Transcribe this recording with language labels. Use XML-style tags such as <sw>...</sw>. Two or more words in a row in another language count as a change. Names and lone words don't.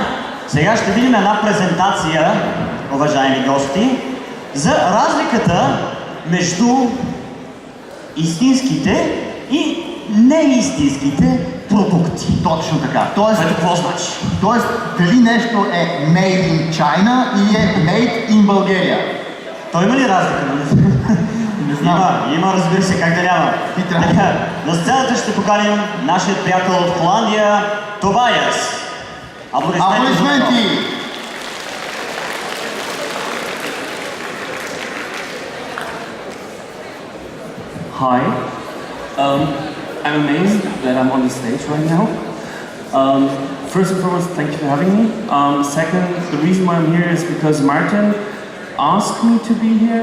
<bg>Сега ще видим една презентация, уважаеми гости, за разликата между истинските и неистинските продукти. Точно така. Тоест, какво значи? Тоест, дали нещо е</bg> <en>made in China</en> <bg>или е</bg> <en>made in</en> <bg>България? Той има ли разлика? Не знам. Има, разбира се, как да няма. На сцената ще поканим нашия приятел от Холандия, Тобайас. Аплодисменти!</bg> <en>Hi, I'm amazed that I'm on the stage right now. First and foremost, thank you for having me. Second, the reason why I'm here is because Martin asked me to be here.</en>